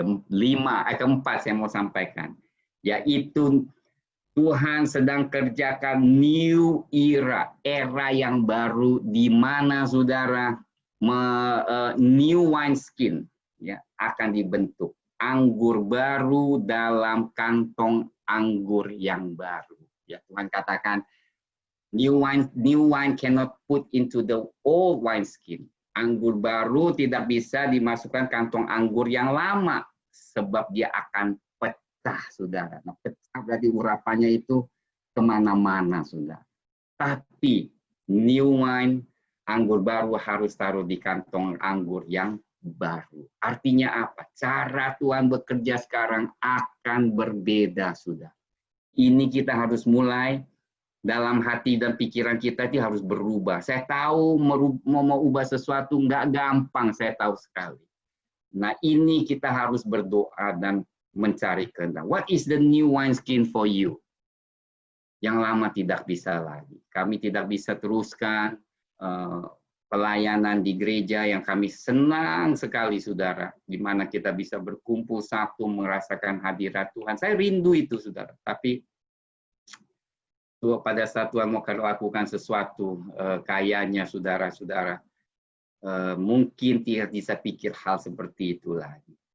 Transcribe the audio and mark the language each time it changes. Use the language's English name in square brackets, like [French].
[Indonesian] Keempat saya mau sampaikan, yaitu Tuhan sedang kerjakan new era yang baru di mana saudara new wineskin ya akan dibentuk, anggur baru dalam kantong anggur yang baru. Ya, Tuhan katakan [English] new wine cannot put into the old wineskin. [Indonesian] Anggur baru tidak bisa dimasukkan kantong anggur yang lama sebab dia akan pecah, saudara. Nah, pecah berarti urapannya itu kemana-mana, saudara. Tapi new wine, anggur baru harus taruh di kantong anggur yang baru. Artinya apa? Cara Tuhan bekerja sekarang akan berbeda, saudara. Ini kita harus mulai dalam hati dan pikiran kita itu harus berubah. Saya tahu mau ubah sesuatu nggak gampang, saya tahu sekali. Nah, ini kita harus berdoa dan mencari kehendak. [English] What is the new wineskin for you? [Indonesian] Yang lama tidak bisa lagi. Kami tidak bisa teruskan pelayanan di gereja yang kami senang sekali, saudara. Di mana kita bisa berkumpul Sabtu, merasakan hadirat Tuhan. Saya rindu itu, saudara. Tapi pada saat Tuhan mau lakukan sesuatu, kayaknya saudara-saudara, mungkin tidak bisa pikir hal seperti itu lagi.